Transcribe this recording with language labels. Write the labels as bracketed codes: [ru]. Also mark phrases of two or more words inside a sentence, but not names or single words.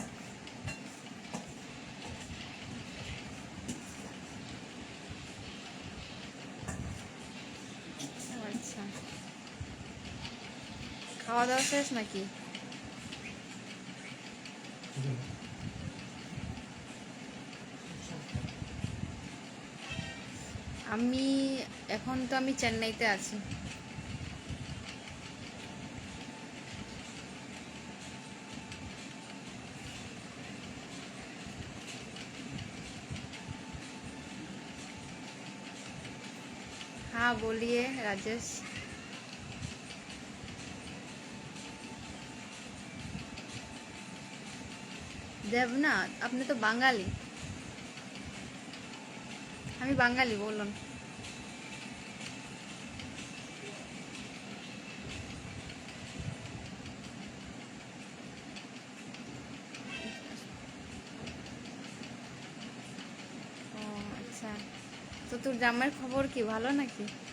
[bn] আচ্ছা খাওয়া দাওয়া শেষ নাকি আমি এখন তো আমি চেন্নাইতে আছি [hi] हाँ बोलिए [bn] राजेश দেবনাথ আপনি তো বাঙালি আমি বাঙালি বলুন ও আচ্ছা তো তোর জামাইয়ের খবর কি ভালো নাকি